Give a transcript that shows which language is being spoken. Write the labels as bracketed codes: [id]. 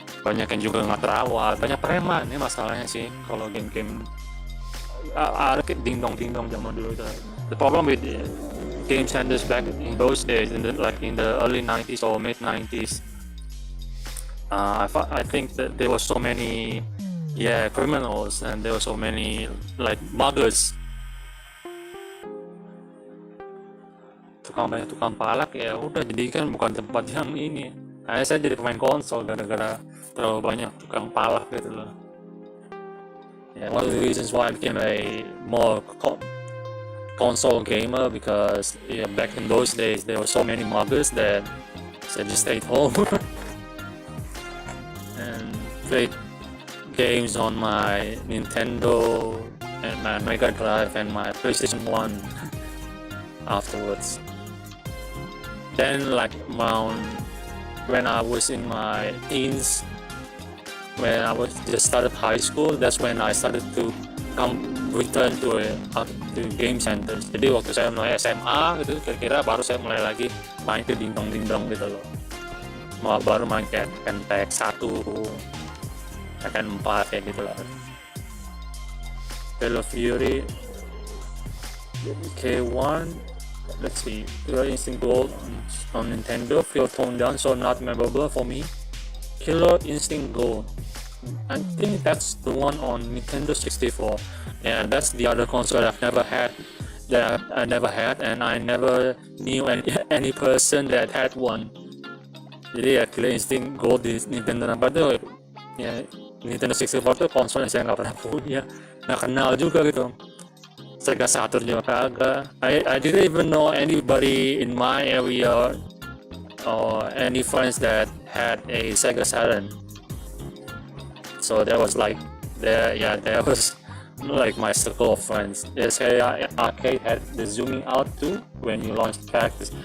[id] banyak yang juga nggak terawat, banyak preman ini masalahnya sih kalau game-game arcade ding dong zaman dulu itu. [en] The problem with game centers back in those days, in the early 90s or mid 90s, I think that there were so many criminals, and there were so many like muggers, [id] tukang palak. Ya udah, jadi kan bukan tempat yang ini. Saya jadi pemain konsol gara-gara terlalu banyak tukang palak gitu loh. [en] One of the reasons why I became a more console gamer, because back in those days there were so many muggers that I just stayed home and played games on my Nintendo and my Mega Drive and my PlayStation 1 afterwards. Then like around when I was in my teens, when I was just started high school, that's when I started to return to game centers. [id] Jadi waktu saya mulai SMA gitu, kira-kira baru saya mulai lagi main ke dingdong gitu loh. Baru main kayak Tekken 1, Tekken 4 kayak gitu lah. [en] Halo Fury, K1, let's see, Killer Instinct Gold on Nintendo, feel toned down, so not memorable for me. Killer Instinct Gold, I think that's the one on Nintendo 64. Yeah, that's the other console I've never had. That I never had, and I never knew any person that had one. [id] Jadi ya Killer Instinct Gold di Nintendo apa tuh? Ya Nintendo 64 tuh konsol yang saya nggak pernah punya, nggak kenal juga gitu. Sega Saturn juga kagak. [en] I didn't even know anybody in my area or any friends that had a Sega Saturn. So that was like that was like my circle of friends. The Sega Arcade had the zooming out too when you launched characters.